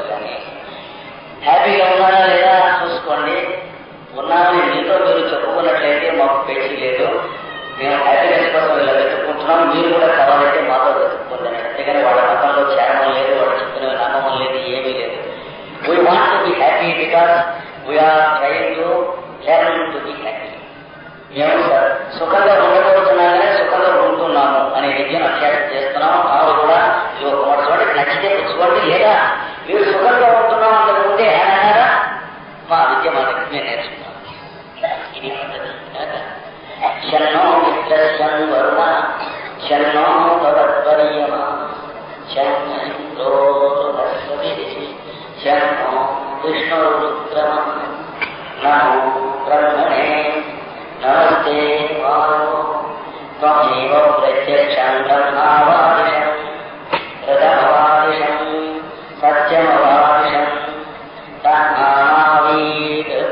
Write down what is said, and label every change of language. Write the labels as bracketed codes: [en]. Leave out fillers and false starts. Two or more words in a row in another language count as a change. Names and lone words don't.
[te] కానీ హ్యాపీగా ఉన్నారా లేదా చూసుకోండి. ఉన్నామని మీతో మీరు చెప్పుకున్నట్లయితే మాకు పేచీ లేదు, మేము హ్యాపీనెస్ కోసం ఇలా వెతుక్కుంటున్నాం, మీరు కూడా కావాలంటే మాతో వెతుక్కోండి. అంతేగాని వాళ్ళ మతంలో చేరడం లేదు, వాళ్ళు చెప్తున్న నమ్మకం లేదు, ఏమీ లేదు. [en] we want to be happy because we're trying to learn to be happy. [te] మేము సుఖంగా ఉండబోతున్నాగానే సుఖంగా ఉంటున్నాము అనే విద్యను అభ్యాసం చేస్తున్నాము. ఆమె కూడా ఒక చోట నచ్చితే పుచ్చుకోండి, లేదా మీరు సుఖంగా ఉంటున్నాం అంతకు ముందే అని అన్నారా మా విద్య మా దగ్గర మేము నేర్చుకున్నాం. ఇది పద్ధతి. [sa] శన్నో మిత్రశం వర్మ శన్నో భవద్వర్యమ शन्नो बृहस्पतिः शन्नो विष्णुरुद्रः नमो ब्रह्मणे नमस्ते वायो त्वमेव प्रत्यक्षं ब्रह्मावादिशम् प्रथमवादिशम् सत्यमवादिशम् तन्मावीत्